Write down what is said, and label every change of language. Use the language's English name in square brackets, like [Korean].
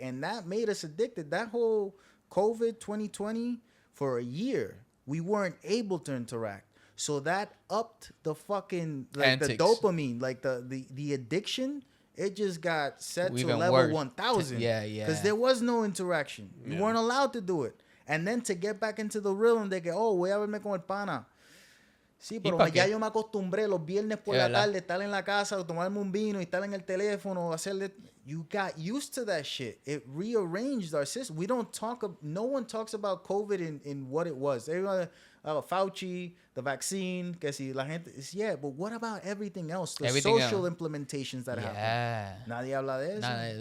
[English] And that made us addicted. That whole COVID 2020, for a year, we weren't able to interact. So that upped the fucking, like the dopamine, like the addiction. It just got set to level 1000. Yeah. Because there was no interaction. You weren't allowed to do it. And then to get back into the rhythm [Spanish] de que, voy a verme con el pana. Sí, pero ya yo me acostumbré los viernes por la tarde estar en la casa, tomarme un vino y estar en el teléfono, hacerle. [English] You got used to that shit. It rearranged our system. No one talks about COVID in what it was. Everyone, Fauci, the vaccine, [Spanish] que si la gente, [English] but what about everything else? The social implementations that happen. [Spanish] Nadie habla de eso.